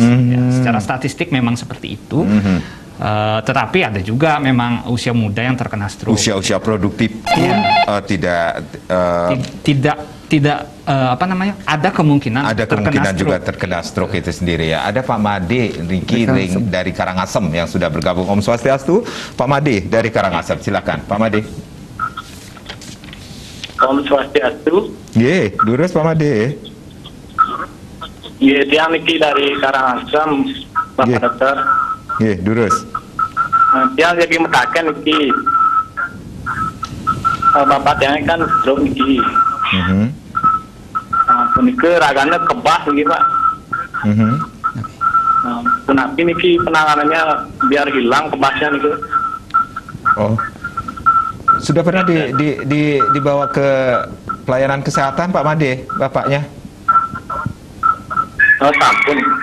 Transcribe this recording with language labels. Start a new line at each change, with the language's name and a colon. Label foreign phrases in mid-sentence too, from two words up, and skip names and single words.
Indonesian: Ya, secara statistik memang seperti itu. Tetapi ada juga memang usia muda yang terkena stroke. Usia-usia produktif pun tidak ada kemungkinan juga terkena stroke itu sendiri ya. Ada Pak Made Riki Ring dari Karangasem yang sudah bergabung. Om Swastiastu, Pak Made dari Karangasem. Silakan Pak Made. Om Swastiastu.
Balinese: Durus Pak Made.
Indonesian: Dia niki dari Karangasem, Bapak Dokter.
Balinese: Durus. Dia lagi metakan niki.
Indonesian: Bapak dia kan stroke niki.
Balinese: Niki raganya kebas niki Pak.
Indonesian: Kenapa niki penanganannya biar hilang kebasnya niki? Sudah pernah dibawa ke pelayanan kesehatan Pak Made, bapaknya?
Balinese: Sampun.